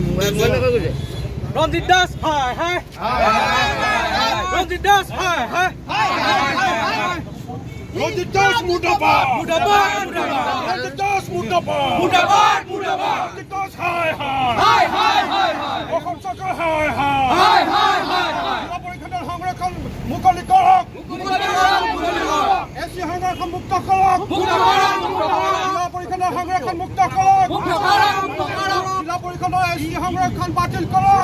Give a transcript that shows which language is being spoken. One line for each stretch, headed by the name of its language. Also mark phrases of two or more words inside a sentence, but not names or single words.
Assamese: Ranjit Das, hi, hi. Ranjit Das, hi, hi. Ranjit Das, murdabad. মুৰ্দাবাদ, মুৰ্দাবাদ. Ranjit Das, murdabad. মুৰ্দাবাদ, মুৰ্দাবাদ. Ranjit Das, hi, hi. হায়, হায়, হায়, হায়. Ọসম চৰকাৰ, হায়, হায়. হায়, হায়, হায়, হায়. জিলা পৰিষদৰ সংৰক্ষণ মুকলি কৰক। মুকলি কৰক, মুকলি কৰক। এছচি সংৰক্ষণ মুক্ত কৰক। মুক্ত কৰক, মুক্ত কৰক। জিলা পৰিষদৰ সংৰক্ষণ মুক্ত কৰক। মুক্ত কৰক, মুক্ত কৰক। জিলা পৰিষদৰ এছচি সংৰক্ষণ বাতিল কৰক।